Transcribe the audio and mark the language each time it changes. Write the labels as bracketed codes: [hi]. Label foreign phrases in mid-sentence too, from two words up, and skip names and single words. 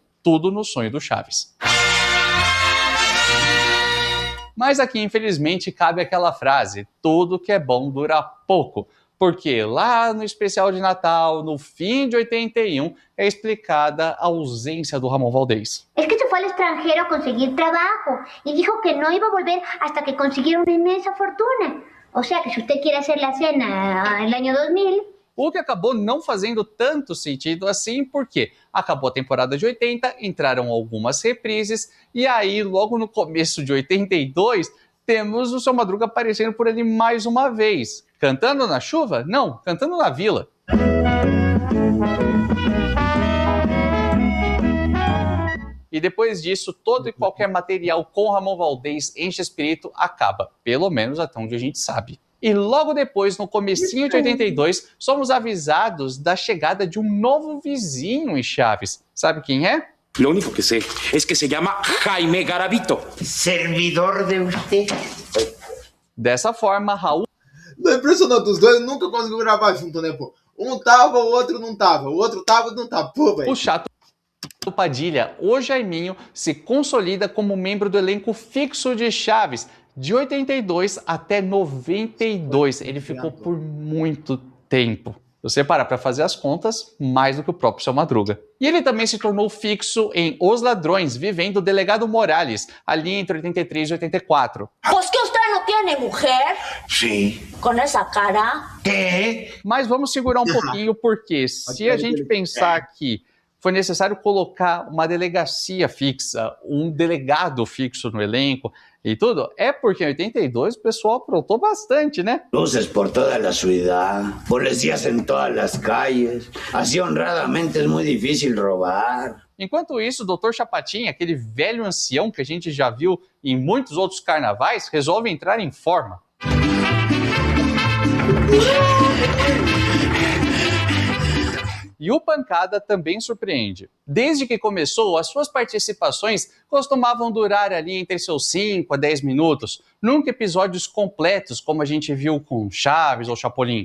[pt] Tudo no sonho do Chaves. Mas aqui, infelizmente, cabe aquela frase, tudo que é bom dura pouco. Porque lá no especial de Natal, no fim de 81, é explicada a ausência do Ramon Valdez. [es] Es que se fue al extranjero a conseguir trabajo y dijo que no iba a volver hasta que consiguiera una inmensa fortuna. O sea que si usted quiere hacer la cena el año 2000... [pt] O que acabou não fazendo tanto sentido assim, porque acabou a temporada de 80, entraram algumas reprises, e aí, logo no começo de 82, temos o seu Madruga aparecendo por ali mais uma vez. Cantando na chuva? Não, cantando na vila. E depois disso, todo e qualquer material com Ramon Valdez em Chespirito acaba, pelo menos até onde a gente sabe. E logo depois, no comecinho de 82, somos avisados da chegada de um novo vizinho em Chaves. Sabe quem é? [es] Lo único que sé es que se llama Jaime Garavito. Servidor de usted. [pt] Dessa forma, Raul Não, impressionante, os dois nunca conseguiram gravar junto, né, pô? Um tava, o outro não tava. O outro tava, não tava. Pô, velho. o Chato Padilha, o Jaiminho, se consolida como membro do elenco fixo de Chaves, de 82 até 92. Ele ficou por muito tempo. Se você parar para fazer as contas, mais do que o próprio Seu Madruga. E ele também se tornou fixo em Os Ladrões, vivendo o Delegado Morales, ali entre 83 e 84. [es] ¿Pues que usted no tiene mujer? Sí. Con esa cara. ¿Qué? [pt] Mas vamos segurar um pouquinho, porque se a gente pensar que foi necessário colocar uma delegacia fixa, um delegado fixo no elenco e tudo, é porque em 82 o pessoal aprontou bastante, né? [es] Luces por toda la ciudad, policías en todas las calles. Así honradamente es muy difícil robar. [pt] Enquanto isso, o Dr. Chapatin, aquele velho ancião que a gente já viu em muitos outros carnavais, resolve entrar em forma. E o Pancada também surpreende. Desde que começou, as suas participações costumavam durar ali entre seus 5 a 10 minutos, nunca episódios completos, como a gente viu com Chaves ou Chapolin.